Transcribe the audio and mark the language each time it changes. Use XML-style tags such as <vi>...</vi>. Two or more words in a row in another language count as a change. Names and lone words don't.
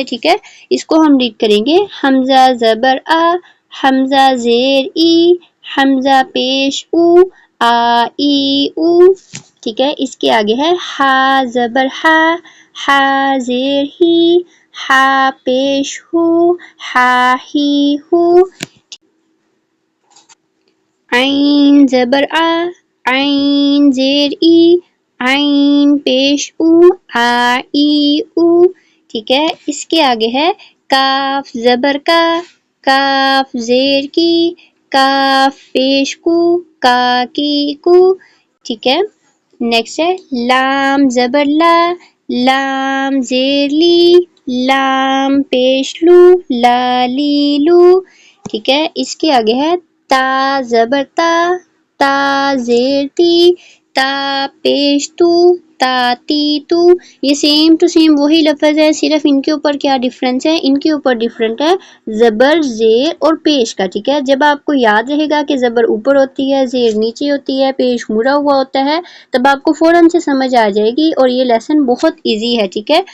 <ur>ٹھیک ہے، اس کو ہم ریڈ کریں گے حمزہ زبر آ، حمزہ زیر ای، حمزہ پیش او، آ ای او۔ ٹھیک ہے، اس کے آگے ہے ہا زبر ہا، ہا زیر ہی، ہا پیش ہو، ہا ہی ہو۔ عین زبر آ، عین زیر ای، عین پیش او، آ ای او۔ ٹھیک ہے، اس کے آگے ہے کاف زبر کا، کاف زیر کی، کاف پیش کو، کا کی کو۔ ٹھیک ہے، نیکسٹ ہے لام زبر لا، لام زیر لی، لام پیش لو، لا لی لو۔ ٹھیک ہے، اس کے آگے ہے تا زبر تا، تا زیر تی، تا پیش تو، تا تی تو، یہ</ur> <en>same to same</en> <ur>وہی لفظ ہے، صرف ان کے اوپر کیا ڈفرینس ہے، ان کے اوپر ڈفرینٹ ہے زبر زیر اور پیش کا، ٹھیک ہے۔ جب آپ کو یاد رہے گا کہ زبر اوپر ہوتی ہے، زیر نیچے ہوتی ہے، پیش مڑا ہوا ہوتا ہے، تب آپ کو فوراً سے سمجھ آ جائے گی، اور یہ لیسن بہت ایزی ہے، ٹھیک ہے۔</ur>